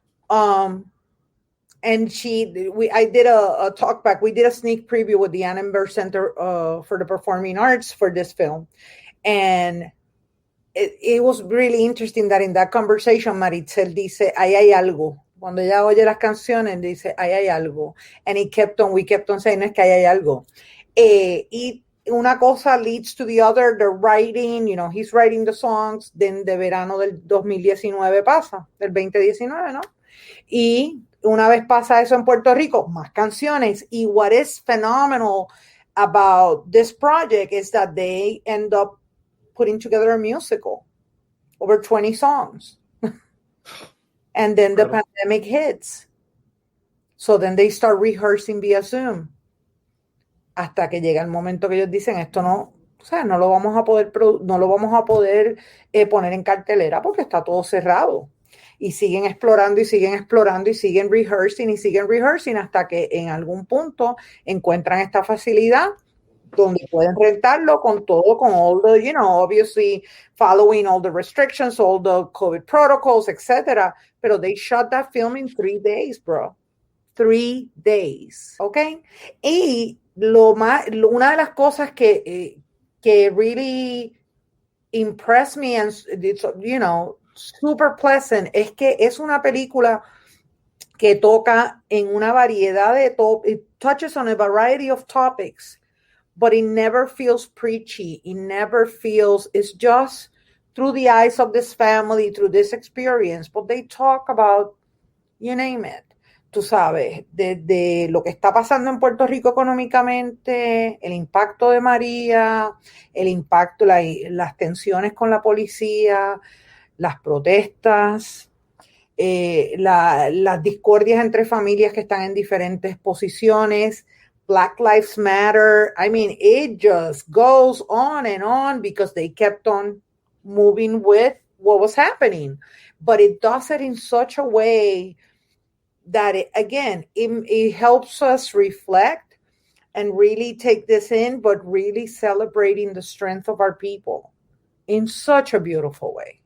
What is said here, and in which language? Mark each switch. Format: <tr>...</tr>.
<en>And I did a talk back. We did a sneak preview with the Annenberg Center for the Performing Arts for this film. And it was really interesting that in that conversation,</en> <es>Maritzel dice, ahí hay algo. Cuando ella oye las canciones, dice, ahí hay algo.</es> <en>And we kept on saying,</en> <es>es que ahí hay algo. Y una cosa</es> <en>leads to the other. The writing, he's writing the songs.</en> <es>Then de verano del 2019 pasa, del 2019, ¿no? Y una vez pasa eso en Puerto Rico, más canciones.</es> <en>Y what is phenomenal about this project is that they end up putting together a musical, over 20 songs. And then the pandemic hits. So then they start rehearsing via Zoom.</en> <es>Hasta que llega el momento que ellos dicen, esto no, no lo vamos a poder poner en cartelera porque está todo cerrado. Y siguen explorando y siguen rehearsing hasta que en algún punto encuentran esta facilidad donde pueden rentarlo con todo, con</es> <en>all the, obviously following all the restrictions, all the COVID protocols, etc. Pero they shot that film in 3 days, bro.</en> <es>3 days, ¿ok? Y una de las cosas que</es> <en>really impressed me and, super pleasant</en> <es>es que es una película que toca en una variedad de</es> <en>it touches on a variety of topics, but it never feels preachy. It never feels, it's just through the eyes of this family, through this experience, but they talk about, you name it.</en> <es>Tú sabes, de lo que está pasando en Puerto Rico económicamente, el impacto de María, el impacto, las tensiones con la policía, las protestas, las discordias entre familias que están en diferentes posiciones, Black Lives Matter.</es> <en>I mean, it just goes on because they kept on moving with what was happening. But it does it in such a way that, it helps us reflect and really take this in, but really celebrating the strength of our people in such a beautiful way.</en>